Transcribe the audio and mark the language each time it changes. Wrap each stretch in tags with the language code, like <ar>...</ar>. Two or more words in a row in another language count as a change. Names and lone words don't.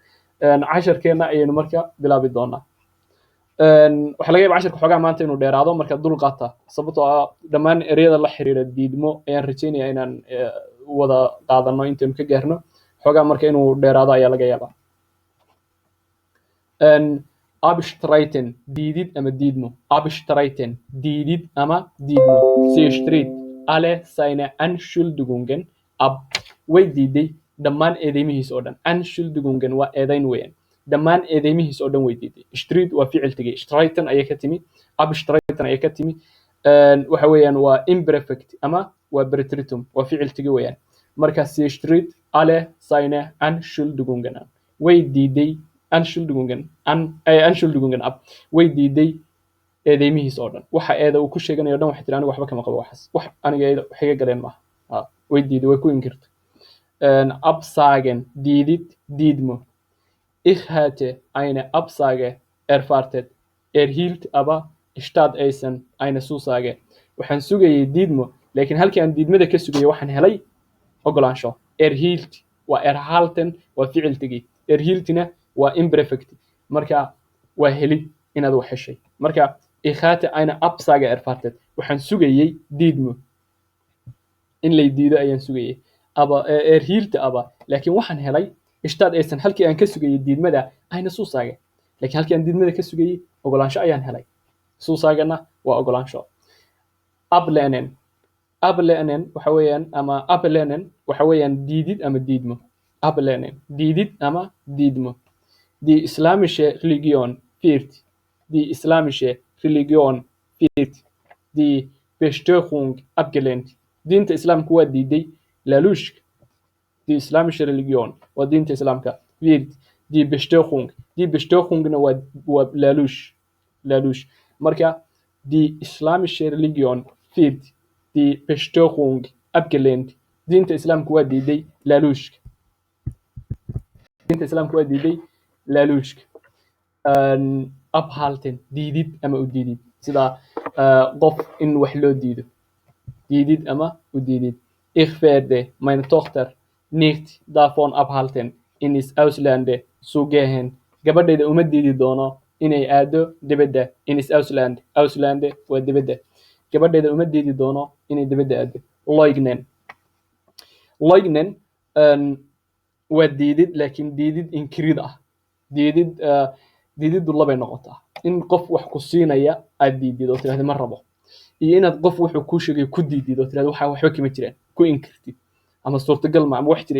<so>casharkeena ayaynu marka bilaabi doonaa. waxa laga yaabaa casharka xoogaa maanta inuu dheeraado marka dul qaata sababtoo ah dhammaan ereyada la xiriira diidmo ayaan rajaynayaa inaan wada qaadano intaynu ka gaarno. xoogaa marka inuu dheeraado ayaa laga yaabaa. Abstreiten diidid ama diidmo. Abstreiten diidid ama diidmo.</so> <de>Sie stritt alle seine Anschuldigungen ab.</de> <so>way diiday dhammaan eedeymihiis oo dhan. Anschuldigungen waa eedayn weeyaan. dhammaan eedeymihiis oo dhan way diiday. Stritt waa ficil tegey. Streiten ayay ka timi. Abstreiten ayay ka timi. waxa weeyaan waa imperfect ama waa preteritum waa ficil tegey weeyaan.</so> <de>marka sie stritt alle seine Anschuldigungen ab.</de> <so>way diiday</so> <de>Anschuldigungen ab.</de> <so>way diiday eedeymihiis oo dhan. waxa eeda uu ku sheeganayo dhan waxa tiri aniga waxba kama qabo waxaas. wax aniga wax iga galeen maaha. way diiday way ku inkirtay. Absagen diidid diidmo.</so> <de>Ich hatte eine Absage erwartet. Erhielt aber statt Eisen eine Zusage.</de> <so>waxaan sugayay diidmo laakiin halkii aan diidmada ka sugayay waxaan helay ogolaansho. Erhielt waa erhalten waa ficil tegey. Erhieltina waa imperfect marka waa helid inaad wax heshay.</so> <de>Marka ich hatte eine Absage erwartet,</de> <so>waxaan sugayay diidmo, in lay diido ayaan sugayay.</so> <de>Aber erhiilte aber,</de> <so>laakiin waxaan helay statt aysan halkii aan ka sugayay diidmada</so> <de>eine Zusage,</de> <so>laakiin halkii aan diidmada ka sugayay ogolaansho ayaan helay. Zusagena waa ogolaansho. Ablehnen, ablehnen waxa weeyaan ama ablehnen waxa weeyaan diidid ama diidmo. Ablehnen, diidid ama diidmo.</so> <de>Die islamische Religion wird, die islamische Religion wird die Bestechung abgelehnt.</de> <so>Diinta islaamka waa diiday laaluushka.</so> <de>Die islamische Religion</de> <so>waa diinta islaamka</so> <de>wird die Bestechungna</de> <so>waa laaluush.</so> <de>Marka die islamische Religion wird die Bestechung abgelehnt.</de> <so>Diinta islaamka waa diiday laaluushka. Diinta islaamka waa diiday laaluushka. Abhalten, diidid ama u diidid, sida qof in wax loo diido, diidid ama u diidid.</so> <de>Ich werde meine Tochter nicht davon abhalten, ins Ausland zu gehen.</de> <so>Gabadhayda uma diidi doono inay aado dibadda,</so> <de>ins Ausland.</de> <so>Ausland waa dibadda. Gabadhayda uma diidi doono inay dibadda aado. Leugnen, leugnen waa diidid, laakiin diidid inkirid ah. diididdu labay noqotaa. In qof wax ku siinaya aad diidid oo tiraahdo ma rabo, iyo inaad qof wuxuu kuu sheegay ku diidid oo tiraahdo waxa waxba kama jiraan, ku inkirtid ama suurtagal ma ama wax jira.</so>